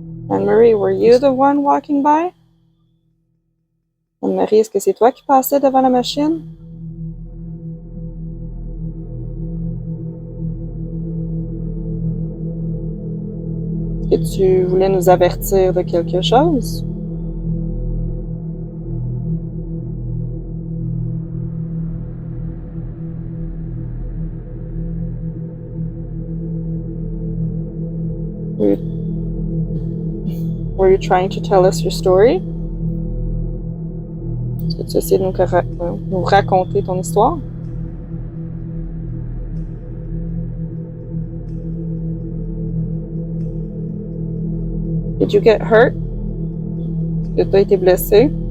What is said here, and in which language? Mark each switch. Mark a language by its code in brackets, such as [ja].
[en] Anne-Marie, were you the one walking by? [fr] Anne-Marie, est-ce que c'est toi qui passais devant la machine? Est-ce que tu voulais nous avertir de quelque chose? [en] Were you trying to tell us your story? [fr] Est-ce que tu essayais de nous raconter ton histoire? [en] Did you get hurt? [fr] Est-ce que tu as été blessé?